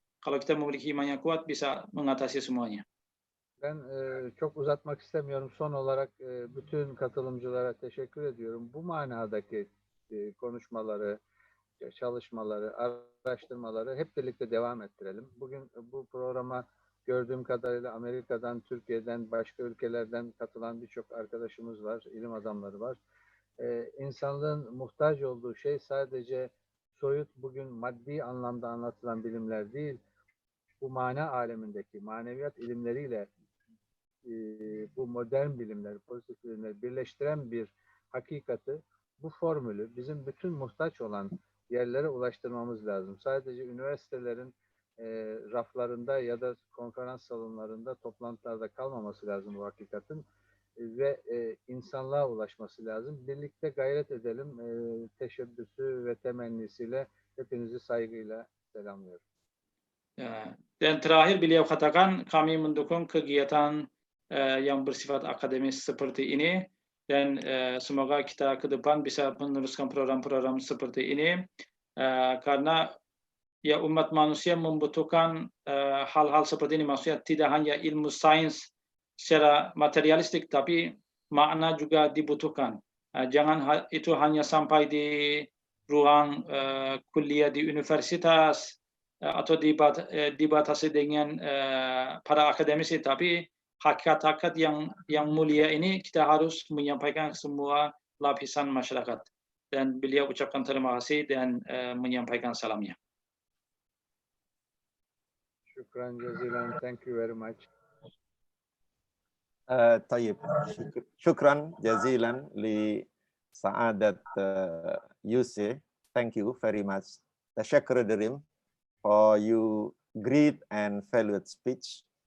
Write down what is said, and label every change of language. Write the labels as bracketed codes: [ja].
[id] Kalau kita memiliki iman yang kuat, bisa mengatasi semuanya. [tr] Ben çok uzatmak istemiyorum. Son olarak bütün katılımcılara teşekkür ediyorum. Bu manadaki konuşmaları, çalışmaları, araştırmaları hep birlikte devam ettirelim. Bugün bu programa gördüğüm kadarıyla Amerika'dan, Türkiye'den, başka ülkelerden katılan birçok arkadaşımız var, ilim adamları var. İnsanlığın muhtaç olduğu şey sadece soyut, bugün maddi anlamda anlatılan bilimler değil, bu mana alemindeki maneviyat ilimleriyle bu modern bilimler, pozitif bilimleri birleştiren bir hakikati, bu formülü bizim bütün muhtaç olan yerlere ulaştırmamız lazım. Sadece üniversitelerin raflarında ya da konferans salonlarında, toplantılarda kalmaması lazım bu hakikatin ve insanlığa ulaşması lazım. Birlikte gayret edelim. Teşebbüsü ve temennisiyle hepinizi saygıyla selamlıyorum. [id] Dan terakhir beliau katakan, kami mendukung kegiatan yang bersifat akademis seperti ini, dan semoga kita ke depan bisa meneruskan program-program seperti ini, karena ya umat manusia membutuhkan hal-hal seperti ini. Maksudnya tidak hanya ilmu sains secara materialistik, tapi makna juga dibutuhkan. Jangan itu hanya sampai di ruang kuliah di universitas atau dibatasi dengan para akademisi, tapi hakikat-hakikat yang mulia ini kita harus menyampaikan ke semua lapisan masyarakat. Dan beliau ucapkan terima kasih dan menyampaikan salamnya. [ar] Şükran cezilen. [en] Thank you very much. [ar] طيب شكرا جزيلا لسعادة Yuce. [en] Thank you very much. [ar] تشكر دريم [en] for you great and valued speech.